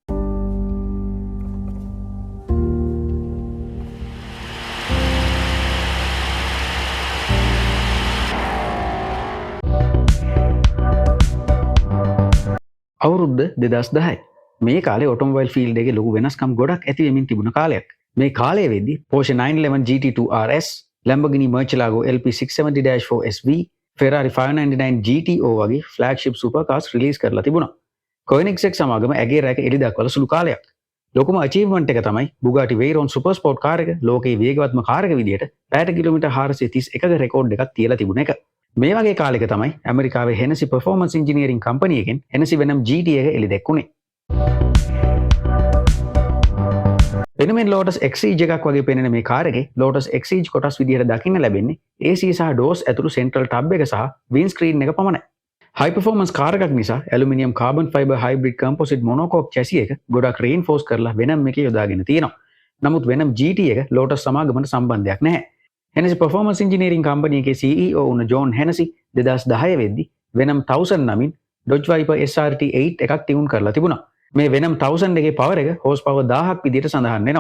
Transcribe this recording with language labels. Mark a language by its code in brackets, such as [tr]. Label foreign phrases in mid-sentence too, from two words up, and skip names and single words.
[si] අවුරුද්ද 2010. මේ කාලේ [en] automobile field [si] එකේ ලොකු වෙනස්කම් ගොඩක් ඇති වෙමින් තිබුණ කාලයක්. මේ කාලය වෙද්දී Porsche 911 GT2 RS, Lamborghini Murcielago LP670-4 SV, Ferrari 599 GTO වගේ [en] flagship super cars release [si] කරලා තිබුණා. Koenigsegg සමාගම ඇගේ රැක එලි දක්වල සුළු කාලයක්. ලොකුම අචීව්මන්ට් එක තමයි Bugatti Veyron [en] super sport car [si] එක ලෝකයේ වේගවත්ම කාර් එක විදියට පැයට කිලෝමීටර් 431ක රෙකෝඩ් එකක් තියලා තිබුණ එක. මේ වගේ කාලයක තමයි ඇමරිකාවේ Hennessy Performance Engineering Company එකෙන් Hennessy Venom GT එක එලි දැක්ුණේ. එනමෙන් Lotus Exige එකක් වගේ පෙනෙන මේ කාර් එකේ Lotus Exige කොටස් විදියට දකින්න ලැබෙන්නේ AC සහ DOS ඇතුළු [en] central tub [si] එක සහ windscreen එක පමණයි. [en] high performance car [si] එකක් නිසා [en] aluminium carbon fiber hybrid composite monocoque chassis [si] එක ගොඩක් reinforce කරලා Venom එකේ යොදාගෙන තියෙනවා. නමුත් Venom GT එක Lotus සමාගමට සම්බන්ධයක් නැහැ. Hennessy Performance Engineering Company එකේ CEO වුණ John Hennessy 2010 වෙද්දී Venom 1000 නමින් Dodge Viper SRT 8 එකක් ටියුන් කරලා තිබුණා. මේ Venom 1000 එකේ පවර් එක horsepower 1000ක් විදියට සඳහන් වෙනවා.